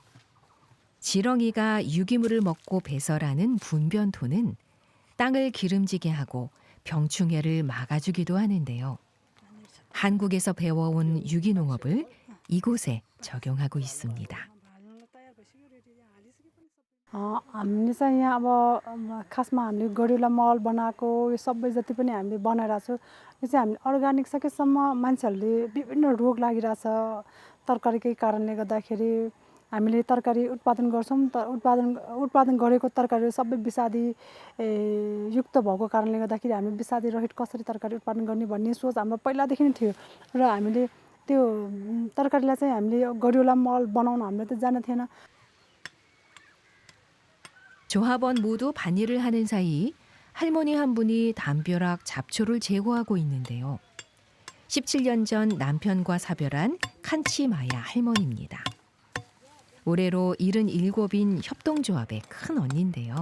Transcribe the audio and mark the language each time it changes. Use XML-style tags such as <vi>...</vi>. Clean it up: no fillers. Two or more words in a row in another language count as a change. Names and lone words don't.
<ko>지렁이가 유기물을 먹고 배설하는 분변토는 땅을 기름지게 하고 병충해를 막아주기도 하는데요. 한국에서 배워온 유기농업을 이곳에 적용하고 있습니다.</ko> <ne>हामीले चाहिँ यहाँ अब खासमा हामीले गरुडलाई मल बनाएको यो सबै जति पनि हामीले बनाइरहेको छौँ यो चाहिँ हामीले अर्ग्यानिक सकेसम्म मान्छेहरूले विभिन्न रोग लागिरहेछ तरकारीकै कारणले गर्दाखेरि हामीले तरकारी उत्पादन गर्छौँ तर उत्पादन गरेको तरकारीहरू सबै विषादी युक्त भएको कारणले गर्दाखेरि हामी विषादी रहित कसरी तरकारी उत्पादन गर्ने भन्ने सोच हाम्रो पहिलादेखि नै थियो र हामीले त्यो तरकारीलाई चाहिँ हामीले गरुडलाई मल बनाउन हामीले त जान्न थिएन.</ne> <ko>조합원 모두 반일을 하는 사이 할머니 한 분이 담벼락 잡초를 제거하고 있는데요. 17년 전 남편과 사별한 칸치마야 할머니입니다. 올해로 77인 협동조합의 큰 언니인데요.</ko>